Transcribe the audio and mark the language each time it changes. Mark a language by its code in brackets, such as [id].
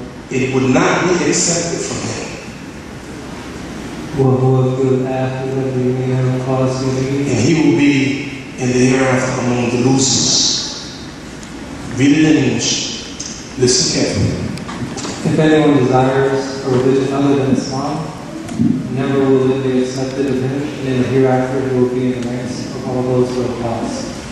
[en] it would not be accepted from him. [ar] وهو في الآخرة من الخاسرين. [en] And he will be in the hereafter among the losers. Read it in English. Listen carefully. If anyone desires a religion other than Islam, never will it be accepted of him, and in the hereafter he will be in the ranks of all those who are lost.